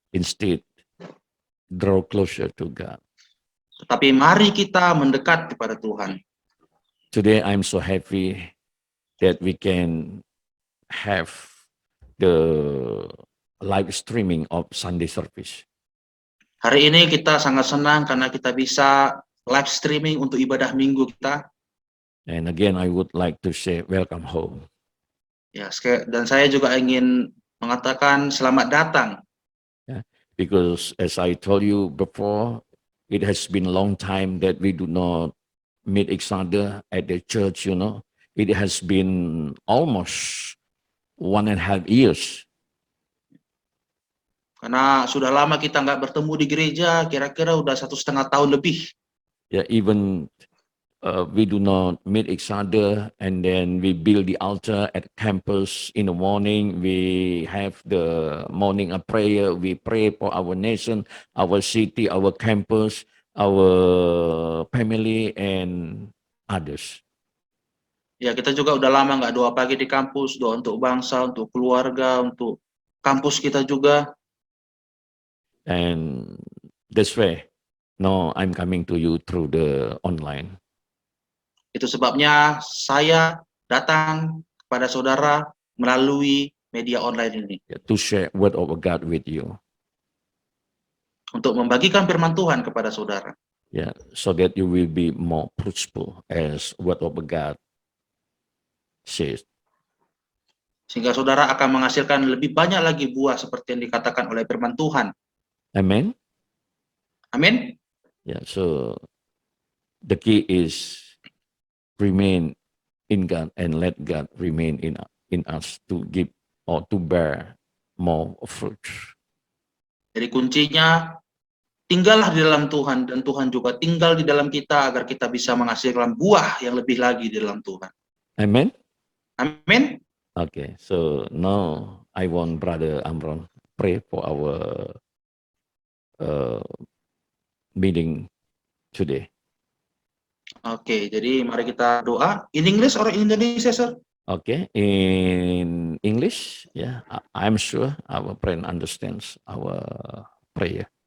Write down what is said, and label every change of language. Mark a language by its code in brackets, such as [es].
[en] Instead, draw closer to God. [id] Tetapi mari kita mendekat kepada Tuhan. [en] Today, I'm so happy that we can have the live streaming of Sunday service. [id] Hari ini kita sangat senang karena kita bisa live streaming untuk ibadah minggu kita. [en] And again, I would like to say welcome home. [id] Ya, dan saya juga ingin mengatakan selamat datang. [en] Because as I told you before, it has been a long time that we do not meet each other at the church, you know. It has been almost 1.5 years. [id] Karena sudah lama kita nggak bertemu di gereja, kira-kira udah 1,5 tahun lebih. [en] Yeah, even we do not meet each other, and then we build the altar at campus in the morning. We have the morning prayer. We pray for our nation, our city, our campus, our family, and others. [id] Ya, kita juga udah lama nggak doa pagi di kampus, doa untuk bangsa, untuk keluarga, untuk kampus kita juga. [en] And this way, now I'm coming to you through the online. [id] Itu sebabnya saya datang kepada saudara melalui media online ini [en] To share word of God with you. [id] untuk membagikan firman Tuhan kepada saudara. [en] Yeah, so that you will be more fruitful as word of God says. [id] Sehingga saudara akan menghasilkan lebih banyak lagi buah seperti yang dikatakan oleh firman Tuhan. [en] Amen. [id] Amin. [en] Yeah, so the key is remain in God and let God remain in us to give or to bear more fruit. [id] Jadi kuncinya tinggallah di dalam Tuhan dan Tuhan juga tinggal di dalam kita agar kita bisa menghasilkan buah yang lebih lagi di dalam Tuhan. [en] Amen. [id] Amin. [en] Okay, so now I want Brother Amron pray for our meeting today. [id] Oke, jadi mari kita doa. [en] In English or in Indonesia, sir? Okay, in English, yeah, I'm sure our friend understands our prayer.